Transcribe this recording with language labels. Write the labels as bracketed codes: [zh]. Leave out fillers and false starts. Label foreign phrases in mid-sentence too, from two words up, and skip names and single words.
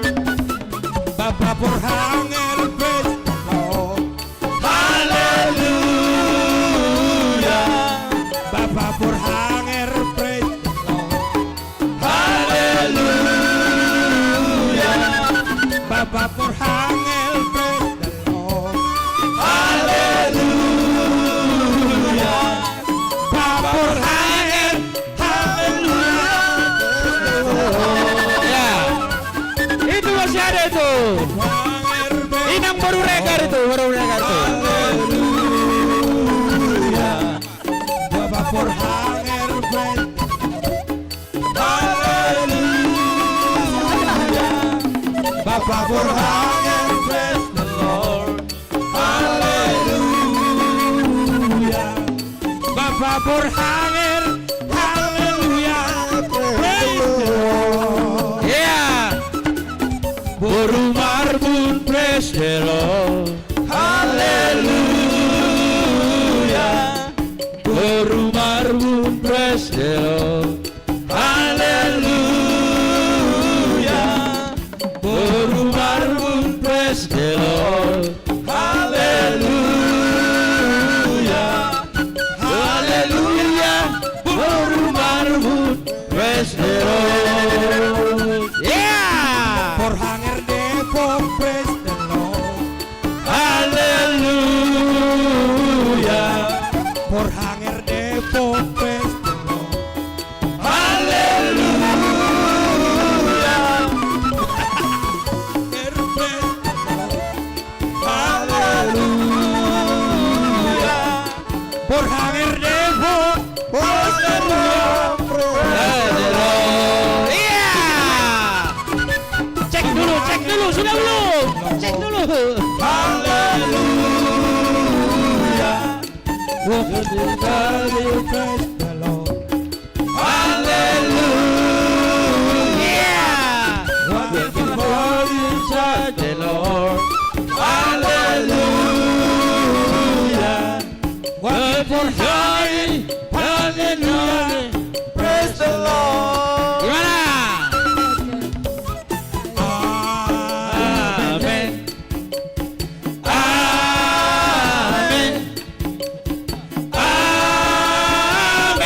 [en] Bapak Porhanger, praise the Lord. Hallelujah. Bapak Porhanger, praise the Lord. Hallelujah. Bapak Porhanger, praise the Lord. Hallelujah. Bapak Porhanger, [id] Ya. Itu masih ada itu. [en] Porhanger, praise [bbc] Inang baru regar itu, [en] Bapak Porhanger, praise Bapak Porhanger, praise the Lord. Hallelujah. Bapak Porhanger, hallelujah. Praise the Lord. [id] Ya. [en] Boru marbun praise the Lord. Hallelujah. Boru marbun praise the Lord. Hallelujah. Boru marbun praise the Lord. Hallelujah. Hallelujah. Boru marbun praise the Lord. Yeah. Porhanger Depok, praise the Lord. Hallelujah. Porhanger Depok, praise the Lord. Hallelujah. Porhanger Depok, praise the Lord. [id] Iya. Cek dulu, sudah belum? Cek dulu. [en] Hallelujah. Praise the Lord. Hallelujah. Working for inside The Lord. Hallelujah. Working for Hallelujah. praise the Lord. [id] Gimana? [en] Amen. [id] Amin.